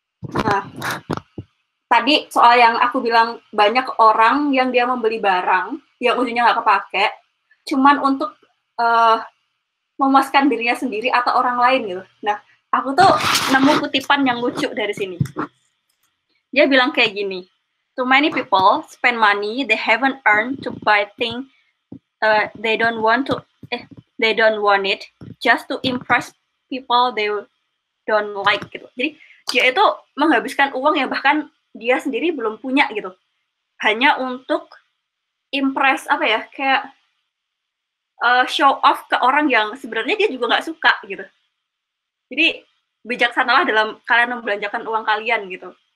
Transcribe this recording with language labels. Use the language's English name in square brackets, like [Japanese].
[Indonesian] Nah, tadi soal yang aku bilang banyak orang yang dia membeli barang yang ujungnya nggak kepake, cuman untuk memuaskan dirinya sendiri atau orang lain gitu. Nah, aku tuh nemu kutipan yang lucu dari sini. Dia bilang kayak gini, [English] too many people spend money they haven't earned to buy things they don't want it just to impress people they don't like gitu. [Indonesian] Jadi dia itu menghabiskan uang yang bahkan dia sendiri belum punya gitu, hanya untuk impress kayak show off ke orang yang sebenarnya dia juga nggak suka gitu. Jadi bijaksanalah dalam kalian membelanjakan uang kalian gitu.